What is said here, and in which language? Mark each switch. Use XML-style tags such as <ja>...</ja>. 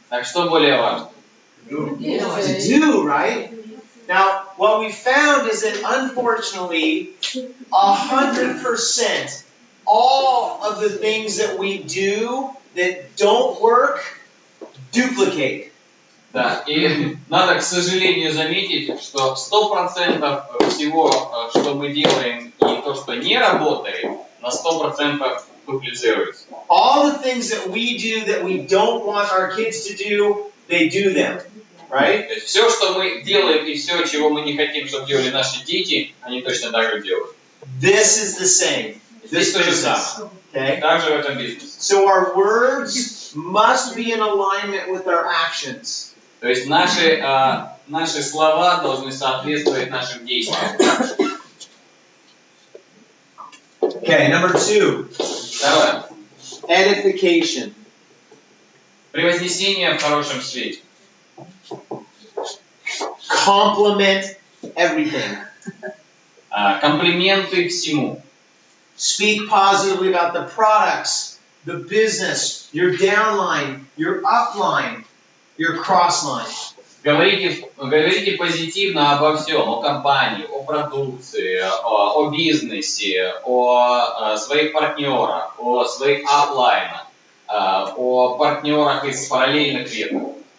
<ru>Так что более важно?</ru> <en>To do, right? Now, what we found is that unfortunately, 100% all of the things that we do that don't work, duplicate.</en> <ru>Да, и надо, к сожалению, заметить, что 100% всего, что мы делаем, и то, что не работает, на 100% дуплицируется.</ru> <en>All the things that we do that we don't want our kids to do, they do them, right?</en> <ru>То есть все, что мы делаем, и все, чего мы не хотим, чтобы делали наши дети, они точно так же делают.</ru> <en>This is the same.</en> <ru>Здесь то же самое.</ru> <en>Okay?</en> <ru>Также в этом бизнесе.</ru> <en>So our words must be in alignment with our actions.</en> <ru>То есть наши слова должны соответствовать нашим действиям.</ru> <en>Okay, number 2.</en> <ru>Второе.</ru> <en>Edification.</en> <ru>Превознесение в хорошем свете.</ru> <en>Compliment everything.</en> <ru>Комплименты всему.</ru> <en>Speak positively about the products the business, your downline, your upline, your crossline.</en> <ru>Говорите позитивно обо всем, о компании, о продукции, о бизнесе, о своих партнерах, о своих аплайнах, о партнерах из параллельных веток.</ru>